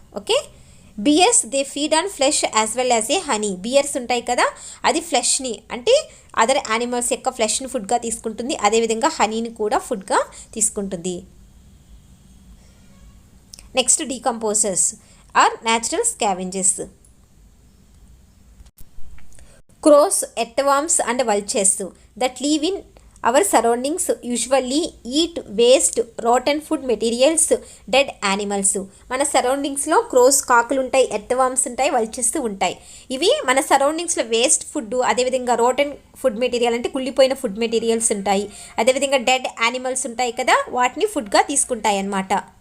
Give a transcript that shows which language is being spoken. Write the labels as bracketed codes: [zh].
[en] Okay, bears they feed on flesh as well as a honey. [te] Beers ఉంటాయి కదా, అది ఫ్లెష్ని అంటే అదర్ యానిమల్స్ యొక్క ఫ్లెష్ని ఫుడ్గా తీసుకుంటుంది. అదేవిధంగా హనీని కూడా ఫుడ్గా తీసుకుంటుంది. [en] Next decomposers are natural scavengers. Crows, earthworms and vultures that live in our surroundings usually eat waste, rotten food materials, dead animals. [te] మన సరౌండింగ్స్లో క్రోస్, కాకులు ఉంటాయి, ఎర్త్వామ్స్ ఉంటాయి, వల్చర్స్ ఉంటాయి. ఇవి మన సరౌండింగ్స్లో వేస్ట్ ఫుడ్, అదేవిధంగా రోటన్ ఫుడ్ మెటీరియల్ అంటే కుళ్ళిపోయిన ఫుడ్ మెటీరియల్స్ ఉంటాయి. అదేవిధంగా డెడ్ యానిమల్స్ ఉంటాయి కదా, వాటిని ఫుడ్గా తీసుకుంటాయి అన్నమాట.